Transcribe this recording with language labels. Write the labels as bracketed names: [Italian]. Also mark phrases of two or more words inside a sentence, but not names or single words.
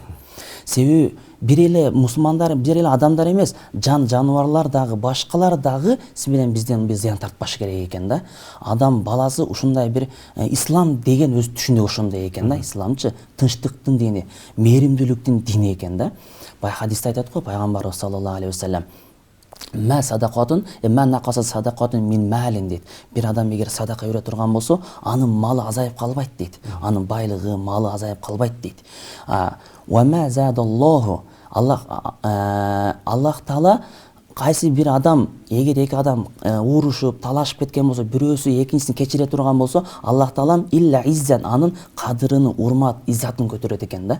[Kyrgyz] Себеби бир эле мусулмандар, бир эле адамдар эмес, жаныбарлар дагы, башкалар дагы сиз менен бизден зыян тартпаш керек экен да. Адам баласы ушундай бир ислам деген өз түшүндөгү ошондой экен да. Исламчы тынчтыктын дини, мээримдүүлүктүн дини экен да. Бай хадисте айтат го пайгамбарыбыз [Arabic] صلى الله عليه وسلم: "ما صدقة من نقصت صدقة من مال" [Kyrgyz] дейт. Бир адам эгер садака бере турган болсо, анын малы азайып калбайт дейт. Анын байлыгы, малы азайып калбайт дейт. [Arabic] وما زاد الله, [Kyrgyz] Аллах Таала кайсы бир адам, эгер эки адам урушуп, талашып кеткен болсо, бирөөсү экинчисин кечире турган болсо, Аллах Таалам [Arabic] إلا عزا, [Kyrgyz] анын кадырын, урмат, иззатын көтөрөт экен да.